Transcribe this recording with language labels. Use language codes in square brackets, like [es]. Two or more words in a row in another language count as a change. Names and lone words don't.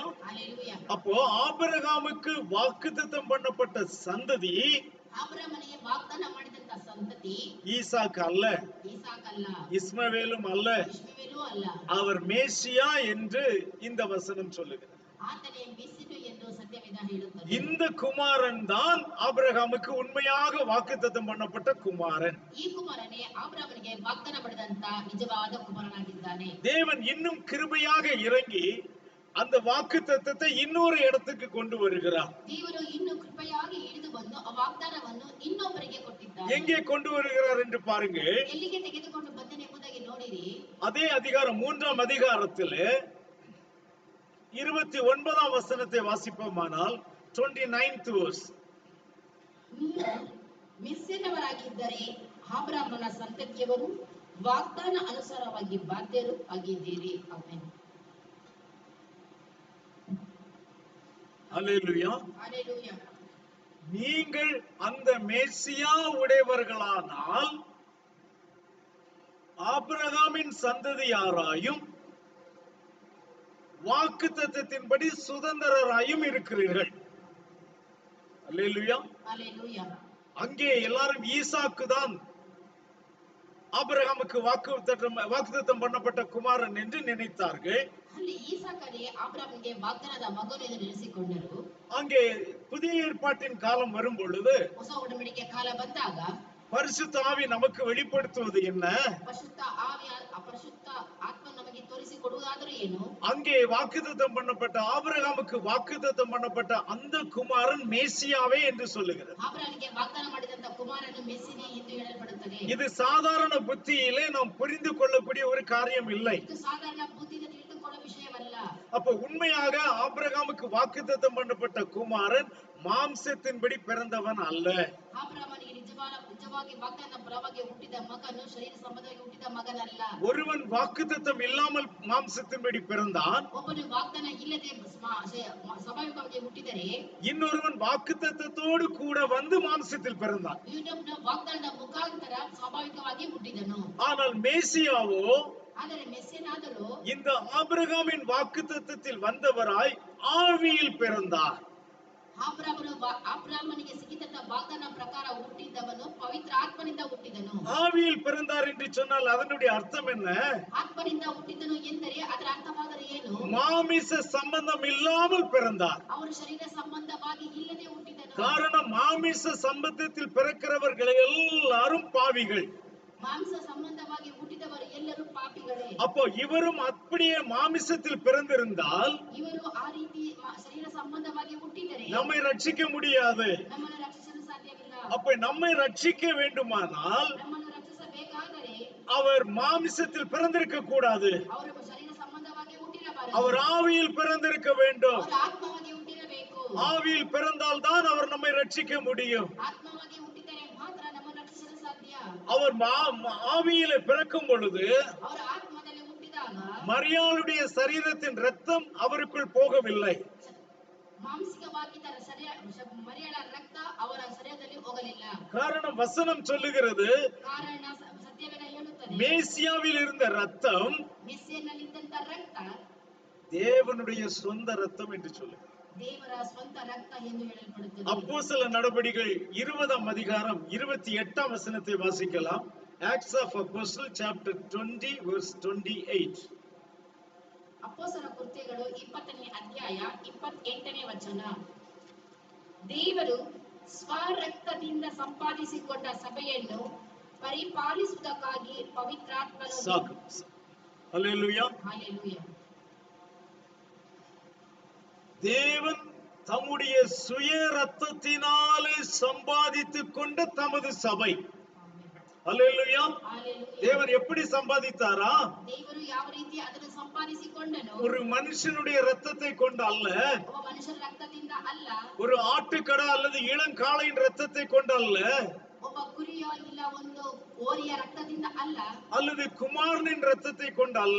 [ta] ஹalleluya. அப்போ ஆபிரகாமுக்கு வாக்குத்தத்தம் பண்ணப்பட்ட சந்ததி [kn] ಆಬ್ರಹಾಮನಿಗೆ ವಾಗ್ದಾನ ಮಾಡಿದಂತ ಸಂತತಿ [ta] ஈசாக்கு அல்ல, [kn] ಈಸಾಕ್ ಅಲ್ಲ, [ta] இஸ்மவேலும் அல்ல, [kn] ಇಷ್ಮಾಯೇಲೂ ಅಲ್ಲ. [ta] அவர் மேசியா என்று இந்த வசனம் சொல்லுகிறது. [kn] ಆತನೇ ಮೆಸ್ಸಿಯನು ಎಂದು ಸತ್ಯವೇದ ಹೇಳುತ್ತದೆ. [ta] இந்த குமாரன் தான் ஆபிரகாமுக்கு உண்மையாக வாக்குத்தத்தம் பண்ணப்பட்ட குமாரன். [kn] ಈ ಕುಮಾರನೇ ಆಬ್ರಹಾಮನಿಗೆ ವಾಗ್ದಾನ ಮಾಡಿದಂತ ನಿಜವಾದ ಕುಮಾರನಾಗಿದ್ದಾನೆ. [ta] தேவன் இன்னும் கிருபையாக இறங்கி அந்த வாக்குத்தத்தத்தை இன்னொரு இடத்துக்கு கொண்டு வருகிறார். [kn] ದೇವರು ಇನ್ನು ಕೃಪೆಯಾಗಿ ಇಳಿದು ಬಂದು ಆ ವಾಗ್ದಾನವನ್ನು ಇನ್ನೊಬ್ಬರಿಗೆ ಕೊಟ್ಟಿದ್ದಾನೆ. [ta] எங்கே கொண்டு வருகிறார் என்று பாருங்கள். [kn] ಎಲ್ಲಿಗೆ ತೆಗೆದುಕೊಂಡು ಬಂದನೆಂಬುದಾಗಿ ನೋಡಿರಿ. [ta] அதே அதிகாரம் 3ஆம் அதிகாரத்தில் 29ஆம் வசனத்தை வாசிப்போமானால் [en] 29th verse. [kn] ನೀವು ಮೆಸ್ಸಿಯನವರಾಗಿದ್ದರೆ ಆಬ್ರಹಾಮನ ಸಂತತಿಯವರು, ವಾಗ್ದಾನ ಅನುಸಾರವಾಗಿ ಬಾಧ್ಯರು ಆಗಿದ್ದೀರಿ. ಆಮೆನ್. [ta] அல்லேலூயா. ஹalleluya. நீங்கள் அந்த மேசியா உடையவர்களானால் ஆபிரகாமின் சந்ததியாராயும் வாக்குத்தத்தத்தின்படி சுதந்திரராயும் இருக்கிறீர்கள். அல்லேலூயா. ஹalleluya. அங்கே எல்லாரும் ஈசாக்கு தான் ஆபிரகாமுக்கு வாக்குத்தத்தம் பண்ணப்பட்ட குமாரன் என்று நினைத்தார்கள். [kn] ಅಲ್ಲಿ ಈಸಾಕನೇ ಆಬ್ರಹಾಮನಿಗೆ ವಾಗ್ದಾನದ ಮಗನು ಎಂದು ನೆನೆಸಿಕೊಂಡರು. [ta] அங்கே புதிய ஏற்பாட்டின் காலம் வரும் பொழுது [kn] ಹೊಸ ಒಡಂಬಡಿಕೆ ಕಾಲ ಬಂದಾಗ [ta] பரிசுத்த ஆவி நமக்கு வெளிப்படுத்துவது என்ன? [kn] ಪರಿಶುದ್ಧ ಆತ್ಮ ನಮಗೆ ತೋರಿಸಿಕೊಡುವುದಾದರೂ ಏನು? [ta] அங்கே வாக்குத்தத்தம் பண்ணப்பட்ட ஆபிரகாமுக்கு வாக்குத்தத்தம் பண்ணப்பட்ட அந்த குமாரன் மேசியாவே என்று சொல்லுகிறது. [kn] ಆಬ್ರಹಾಮನಿಗೆ ವಾಗ್ದಾನ ಮಾಡಿದಂತ ಕುಮಾರನು ಮೆಸ್ಸಿನೇ ಎಂದು ಹೇಳಲ್ಪಡುತ್ತದೆ. [ta] இது சாதாரண புத்தியிலே நாம் புரிந்து கொள்ளக்கூடிய ஒரு காரியம் இல்லை. [kn] ಇದು ಸಾಧಾರಣ ಬುದ್ಧಿಯಿಂದ ತಿಳಿದುಕೊಳ್ಳುವ ವಿಷಯವಲ್ಲ. [ta] அப்ப உண்மையாக ஆபிரகாமுக்கு வாக்குத்தத்தம் பண்ணப்பட்ட குமாரன் மாம்சத்தின்படி பிறந்தவன் அல்ல. [kn] ಆಬ್ರಹಾಮನಿಗೆ ನಿಜವಾಗಿ ವಾಗ್ದಾನದ ಪರವಾಗಿ ಹುಟ್ಟಿದ ಮಗನು ಶರೀರ ಸಂಬಂಧವಾಗಿ ಹುಟ್ಟಿದ ಮಗನಲ್ಲ. [ta] ஒருவன் வாக்குத்தத்தம் இல்லாமல் மாம்சத்தின்படி பிறந்தான். [kn] ಒಬ್ಬನು ವಾಗ್ದಾನ ಇಲ್ಲದೆ ಸ್ವಾಭಾವಿಕವಾಗಿ ಹುಟ್ಟಿದರೆ [ta] இன்னொருவன் வாக்குத்தத்தத்தோடு கூட வந்து மாம்சத்தில் பிறந்தான். [kn] ಇನ್ನೊಬ್ಬನು ವಾಗ್ದಾನದ ಮುಖಾಂತರ ಸ್ವಾಭಾವಿಕವಾಗಿ ಹುಟ್ಟಿದನು. [ta] ஆனால் மேசியாவோ [kn] ಆದರೆ ಮೆಸ್ಸಿಯನಾದರೂ [ta] இந்த ஆபிரகாமின் வாக்குத்தத்தத்தில் வந்தவராய் ஆவியில் பிறந்தார். [kn] ಆಬ್ರಹಾಮನಿಗೆ ಸಿಕ್ಕಿದಂತ ವಾಗ್ದಾನ ಪ್ರಕಾರ ಹುಟ್ಟಿದವನು ಪವಿತ್ರ ಆತ್ಮನಿಂದ ಹುಟ್ಟಿದನು. [ta] ஆவியில் பிறந்தார் என்று சொன்னால் அதனுடைய அர்த்தம் என்ன? [kn] ಆತ್ಮನಿಂದ ಹುಟ್ಟಿದನು ಎಂದರೆ ಅದರ ಅರ್ಥವಾದರೆ ಏನು? [ta] மாமிச சம்பந்தம் இல்லாமல் பிறந்தார். [kn] ಅವರು ಶರೀರ ಸಂಬಂಧವಾಗಿ ಇಲ್ಲದೆ ಹುಟ್ಟಿದನು. [ta] காரணம் மாமிச சம்பந்தத்தில் பிறக்கிறவர்கள் எல்லாரும் பாவிகள். [kn] ಮಾಂಸ ಸಂಬಂಧವಾಗಿ ಹುಟ್ಟಿದವರು ಎಲ್ಲರೂ ಪಾಪಿಗಳೇ. [ta] அப்போ இவரும் அப்படியே மாமிசத்தில் பிறந்திருந்தால் [kn] ಇವರು ಆ ರೀತಿ ಶರೀರ ಸಂಬಂಧವಾಗಿ ಹುಟ್ಟಿದರೆ [ta] நம்மை ரட்சிக்க முடியாது. [kn] ನಮ್ಮನ್ನು ರಕ್ಷಿಸಲು ಸಾಧ್ಯವಿಲ್ಲ. [ta] அப்ப நம்மை ரட்சிக்க வேண்டுமானால் [kn] ನಮ್ಮನ್ನು ರಕ್ಷಿಸಬೇಕಾದರೆ [ta] அவர் மாமிசத்தில் பிறந்திருக்க கூடாது. [kn] ಅವರು ಶರೀರ ಸಂಬಂಧವಾಗಿ ಹುಟ್ಟಿರಬಾರದು. [ta] அவர் ஆவியில் பிறந்திருக்க வேண்டும். [kn] ಅವರು ಆತ್ಮವಾಗಿ ಹುಟ್ಟಿರಬೇಕು. [ta] ஆவியில் பிறந்தால் தான் அவர் நம்மை ரட்சிக்க முடியும். [kn] ಆತ್ಮವಾಗಿ ಹುಟ್ಟಿದರೆ ಮಾತ್ರ ನಮ್ಮನ್ನು ರಕ್ಷಿಸಲು ಸಾಧ್ಯ. [ta] அவர் ஆவியில பிறக்கும் பொழுது [kn] ಅವರ ಆತ್ಮದಲ್ಲಿ ಹುಟ್ಟಿದಾಗ [ta] மரியாளுடைய சரீரத்தின் ரத்தம் அவருக்குள் போகவில்லை. [kn] ಮಾಂಸಿಕವಾಗಿ ಮರಿಯಳ ರಕ್ತ ಅವರ ಶರೀರದಲ್ಲಿ ಹೋಗಲಿಲ್ಲ. [ta] காரணம் வசனம் சொல்லுகிறது, [kn] ಕಾರಣ ಸತ್ಯವೇದ ಹೇಳುತ್ತದೆ, [ta] மேசியாவில் இருந்த ரத்தம் [kn] ಮೆಸ್ಸಿಯನಲ್ಲಿದ್ದಂತ ರಕ್ತ [ta] தேவனுடைய சொந்த ரத்தம் என்று சொல்லுகிறது. [kn] ದೇವರ ಸ್ವಂತ ರಕ್ತ ಎಂದು ಹೇಳಲ್ಪಡುತ್ತದೆ. [ta] அப்போஸ்தல நடபடிகள் 20ஆம் அதிகாரம் 28ஆம் வசனத்தை வாசிக்கலாம். [en] Acts of Apostles chapter 20 verse 28. [kn] ಅಪೊಸ್ತಲರ ಕೃತ್ಯಗಳು 20ನೇ ಅಧ್ಯಾಯ 28ನೇ ವಚನ. ದೇವರು ಸ್ವರಕ್ತದಿಂದ ಸಂಪಾದಿಸಿಕೊಂಡ ಸಭೆಯನ್ನು ಪರಿಪಾಲಿಸುವುದಕ್ಕಾಗಿ ಪವಿತ್ರಾತ್ಮನು [ta] ஹல்லேலூயா ஹalleluya. தேவன் தம்முடைய சுய ரத்தத்தினாலே சம்பாதித்துக் கொண்ட தமது சபை. ஹல்லேலூயா. தேவன் எப்படி சம்பாதித்தாரா? [kn] ದೇವರು ಯಾವ ರೀತಿ ಅದನ್ನು ಸಂಪಾದಿಸಿಕೊಂಡನು? [ta] ஒரு மனுஷனுடைய ரத்தத்தை கொண்டு அல்ல, [kn] ಒಬ್ಬ ಮನುಷ್ಯನ ರಕ್ತದಿಂದ ಅಲ್ಲ, [ta] ஒரு ஆட்டுக்கடா அல்லது இளங்காளையின் ரத்தத்தை கொண்டு அல்ல, [kn] ಒಬ್ಬ ಕುರಿಯ ಇಲ್ಲ ಒಂದು ಓರಿಯ ರಕ್ತದಿಂದ ಅಲ್ಲ, [ta] அல்லது குமாரனின் ரத்தத்தை கொண்டு அல்ல,